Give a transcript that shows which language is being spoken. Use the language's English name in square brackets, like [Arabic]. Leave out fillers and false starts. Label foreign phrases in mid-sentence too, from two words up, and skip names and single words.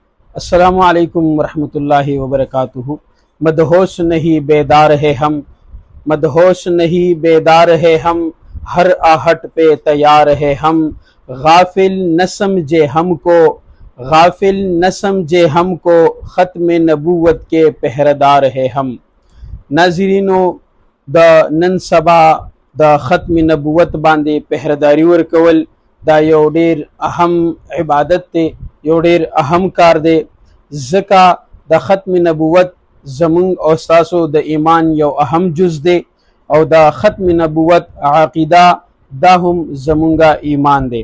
[Arabic] السلام عليكم ورحمة الله وبركاته. [Urdu] مدہوش نہیں بیدار ہے ہم، مدہوش نہیں بیدار ہے ہم، ہر آہٹ پہ تیار ہے ہم. غافل نہ سمجھے ہم کو، غافل نہ سمجھے ہم کو، ختم نبوت کے پہرے دار ہے ہم. [Pashto] ناظرینو، د نن سبا د ختم نبوت باندې پهره‌داري ورکول دا یو ډیر اهم عبادت دی، یو ډیر اهم کار دی، ځکه د ختم نبوت زمونږ او ستاسو د ایمان یو اهم جز دی، او د ختم نبوت عقیده دا هم زمونږه ایمان دی.